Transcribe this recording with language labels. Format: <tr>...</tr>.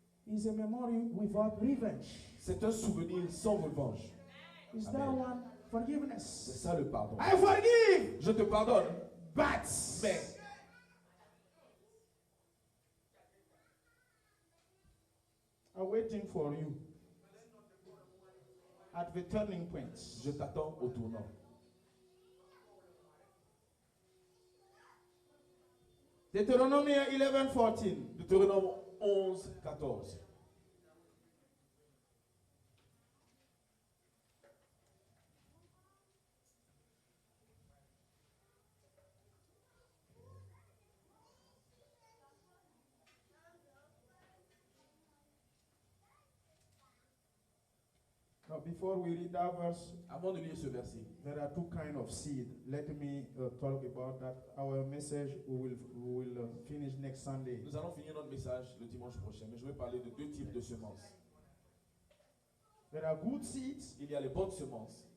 <en>It's a memory without revenge.</en> <fr>C'est un souvenir sans revanche.</fr> <en>Is Amen. that one</en> <fr>C'est</fr> <en>forgiveness?</en> <fr>ça le pardon.</fr> <en>I forgive,</en> <fr>Je te pardonne,</fr> <en>but</en> <fr>mais</fr> <en>I'm waiting for you at the turning points.</en> <fr>je t'attends au tournant.</fr> <en>Deuteronomy 11:14.</en> <fr>Deutéronome 11, 14.</fr> <en>Now, before we read that verse,</en> <fr>Avant de lire ce verset,</fr> <en>there are two kinds of seed. Let me talk about that. Our message we will finish next Sunday.</en> <fr>nous allons finir notre message le dimanche prochain, mais je vais parler de deux types de semences.</fr> <en>There are good seeds</en> <fr>Il y a les bonnes semences</fr>